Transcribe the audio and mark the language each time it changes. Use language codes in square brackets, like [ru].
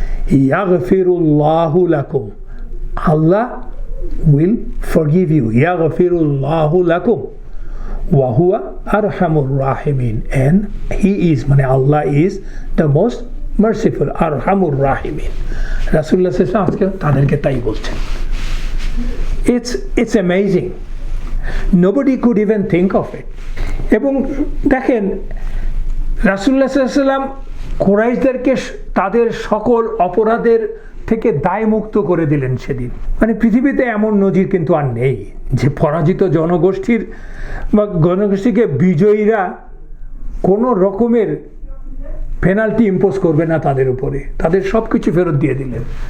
[ar] ইয়াগফিরুল্লাহু লাকুম, [en] Allah will forgive you, [ar] ইয়াগফিরুল্লাহু লাকুম ওয়া হুয়া আরহামুর রাহিমিন, [en] and he is মানে Allah is the most merciful, [ar] আরহামুর রাহিমিন। [bn] রাসূলুল্লাহ সাল্লাল্লাহু আলাইহি ওয়াসাল্লাম আজকে তাদেরকে তাই বলছেন। [en] It's amazing. Nobody could even think of it. [bn] এবং দেখেন রাসূলুল্লাহ সাল্লাল্লাহু আলাইহি ওয়াসাল্লাম কুরাইশদেরকে তাদের সকল অপরাধের থেকে দায়মুক্ত করে দিলেন সেদিন। মানে পৃথিবীতে এমন নজির কিন্তু আর নেই যে পরাজিত জনগোষ্ঠীর বা জনগোষ্ঠীকে বিজয়ীরা কোনো রকমের পেনাল্টি ইম্পোজ করবে না তাদের উপরে, তাদের সব কিছু ফেরত দিয়ে দিলেন।